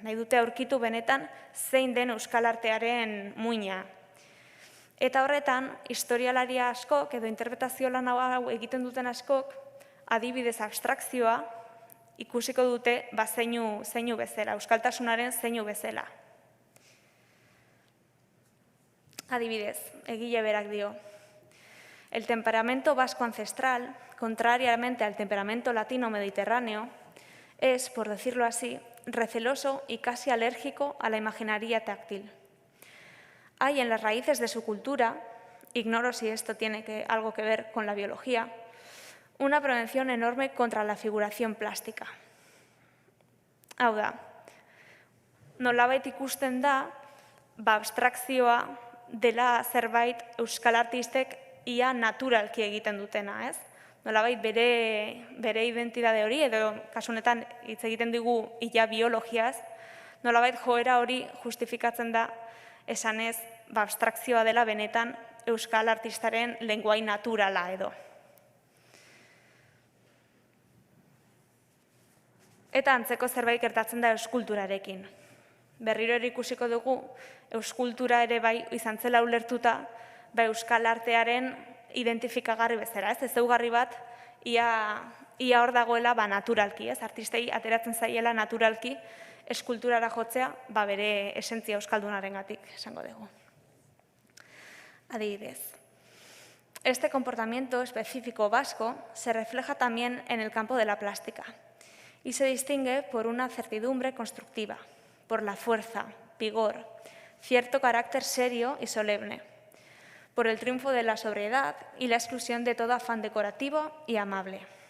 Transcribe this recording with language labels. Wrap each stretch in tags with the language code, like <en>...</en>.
<eu>Nahi dute aurkitu benetan zein den euskal artearen muina. Eta horretan, historialari askok edo interpretazio lan hau egiten duten askok, adibidez abstrakzioa ikusiko dute zeinu bezala, euskaltasunaren zeinu bezala. Adibidez, egile berak dio,</eu> <es>el temperamento vasco ancestral, contrariamente al temperamento latino-mediterráneo, es, por decirlo así, receloso y casi alérgico a la imaginería táctil. Hay en las raíces de su cultura, ignoro si esto tiene algo que ver con la biología, una prevención enorme contra la figuración plástica.</es> <eu>Hau da, nolabait ikusten da, abstrakzioa dela zerbait euskal artistek ia naturalki egiten dutena, ez? Nolabait bere identitate hori, edo kasu honetan hitz egiten digu ia biologiaz, nolabait joera hori justifikatzen da esanez abstrakzioa dela benetan euskal artistaren lenguai naturala edo. Eta antzeko zerbait gertatzen da euskulturarekin. Berriro ere ikusiko dugu, euskultura ere bai izan zela ulertuta, euskal artearen identifikagarri bezala, ez ezaugarri bat, ia hor dagoela naturalki, ez? Artistei ateratzen zaiela naturalki eskulturara jotzea, bere esentzia euskaldunarengatik esango dugu. Adibidez,</eu> <es>este comportamiento específico vasco se refleja también en el campo de la plástica y se distingue por una certidumbre constructiva, por la fuerza, vigor, cierto carácter serio y solemne, por el triunfo de la sobriedad y la exclusión de todo afán decorativo y amable.</es>